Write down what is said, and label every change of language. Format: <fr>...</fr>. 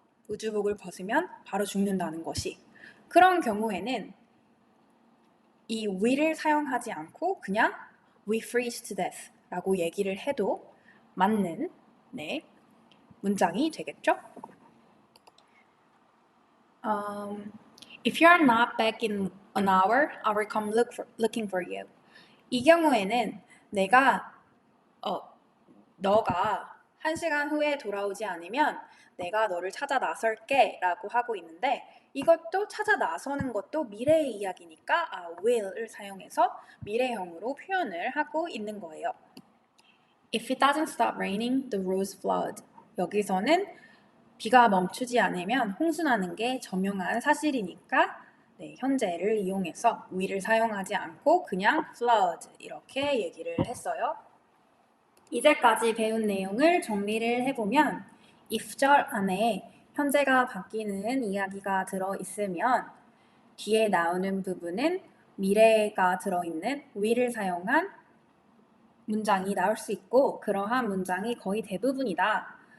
<ko>우주복을 벗으면 바로 죽는다는 것이. 그런 경우에는 이 will을 사용하지 않고 그냥</ko> <en>we freeze to death</en> <ko>라고 얘기를 해도 맞는 문장이 되겠죠?</ko> <en>If you are not back in an hour, I will come looking for you.</en> <ko>이 경우에는 너가 1시간 후에 돌아오지 않으면 내가 너를 찾아 나설게 라고 하고 있는데 이것도 찾아 나서는 것도 미래의 이야기니까 will을 사용해서 미래형으로 표현을 하고 있는 거예요.</ko> <en>If it doesn't stop raining, the roads flood.</en> <ko>여기서는 비가 멈추지 않으면 홍수나는 게 저명한 사실이니까 현재를 이용해서 will을 사용하지 않고 그냥 flood 이렇게 얘기를 했어요. 이제까지 배운 내용을 정리를 해보면 if절 안에 현재가 바뀌는 이야기가 들어있으면 뒤에 나오는 부분은 미래가 들어있는 will을 사용한 문장이 나올 수 있고 그러한 문장이 거의 대부분이다.</ko>